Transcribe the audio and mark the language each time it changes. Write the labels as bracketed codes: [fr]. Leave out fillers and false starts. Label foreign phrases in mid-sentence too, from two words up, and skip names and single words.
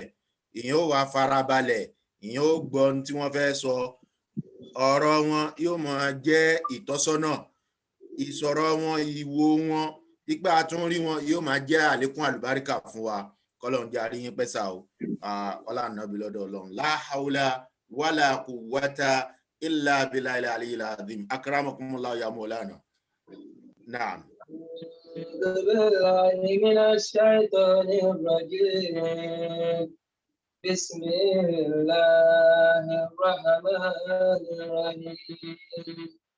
[yo] Ìyẹn ó wá farabalẹ̀, ìyẹn ó gbọ́ ohun tí wọ́n fẹ́ sọ, ọ̀rọ̀ wọn yóò máa jẹ́ ìtọ́sọ́nà, ìsọ̀rọ̀ wọn, ìwò wọn, ipa tún rí wọn yóò máa jẹ́ àlékún àlùbáríkà fún wa. Kọ́lọ́run jẹ́ àríyìn pẹ́sà o. Ọlá ànábì lọ́dọ̀ Ọlọ́run. [ar] لا حول ولا قوة إلا بالله العلي العظيم. أكرمكم الله يا مولانا. Naam. بسم الله الرحمن الرحيم.